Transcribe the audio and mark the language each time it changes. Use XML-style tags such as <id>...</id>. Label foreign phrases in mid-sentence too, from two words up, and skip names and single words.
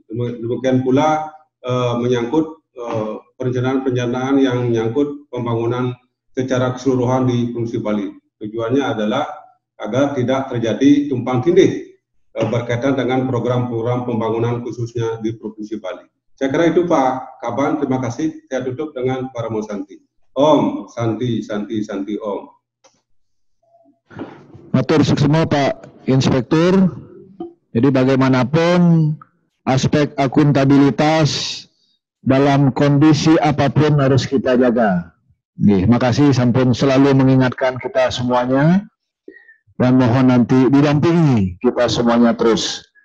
<id>Demikian pula menyangkut perencanaan yang menyangkut pembangunan secara keseluruhan di Provinsi Bali. Tujuannya adalah agar tidak terjadi tumpang tindih berkaitan dengan program-program pembangunan khususnya di Provinsi Bali. Saya kira itu Pak Kaban, terima kasih. Saya tutup dengan Paramo Santi.</id> <sa>ॐ शान्तिः शान्तिः शान्तिः ॐ.</sa> <ban>Matur suksema Pak Inspektur.</ban> <id>Jadi bagaimanapun aspek akuntabilitas dalam kondisi apapun harus kita jaga. Makasih sampun selalu mengingatkan kita semuanya, dan mohon nanti didampingi kita semuanya terus.</id>